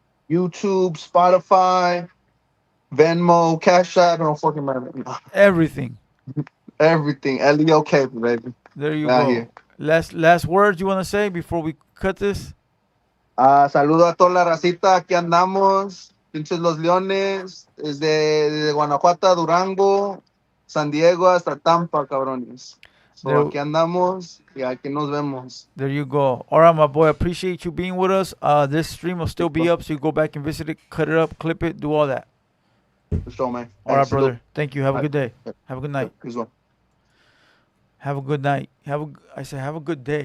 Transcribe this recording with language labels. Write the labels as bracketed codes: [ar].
[en] YouTube, Spotify, Venmo, Cash App. I don't fucking remember. Everything. Everything. Eleo Caper, baby. There you Out go. here. Last words you want to say before we cut this? [es] Saludo a toda la racita, aquí andamos, pinches los leones, desde Guanajuato, Durango, San Diego hasta Tampa, cabrones. So aquí andamos y aquí nos vemos. [en] There you go. All right, my boy, appreciate you being with us. This stream will still be up, so you go back and visit it, cut it up, clip it, do all that. For sure, man. All right, brother. Thank you. Have a good day. Have a good night. Have a good night. I say have a good day.